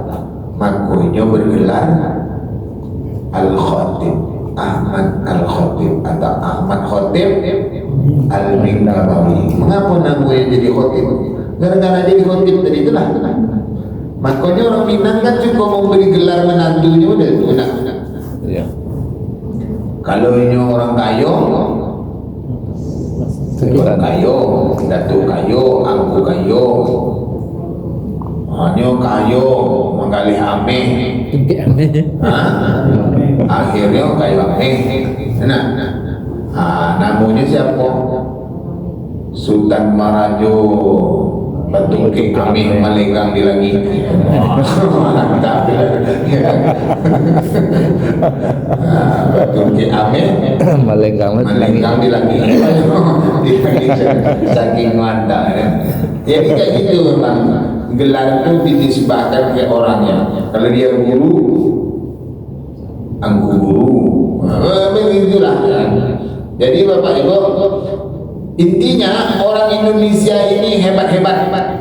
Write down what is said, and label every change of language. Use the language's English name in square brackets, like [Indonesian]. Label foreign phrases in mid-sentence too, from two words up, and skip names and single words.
[Indonesian] Makanya bergelar Al-Khatib, Ahmad Al-Khatib atau Ahmad Khatib Al-Mindabawi. Mengapa namanya jadi Khatib? Gara-gara jadi Khatib tadi itulah. Makanya orang Minang kan juga mau beri gelar menantunya udah enak. Iya. [Minangkabau] Kalau ini orang kayo, Datuk kayo, Angku kayo, hanya kayo menggalih ameh. Akhirnya kayo ameh. [Indonesian] Namanya siapa? Sultan Marajo Batungke Ameh Malenggang di langit. Mantap. Batungke Ameh Malenggang di langit. Di langit saking mantap ya. Jadi kayak gitu memang. Gelar itu dinisbahkan ke orangnya. Kalau dia guru, angku guru, begitulah. Jadi Bapak Ibu, intinya orang Indonesia ini hebat-hebat.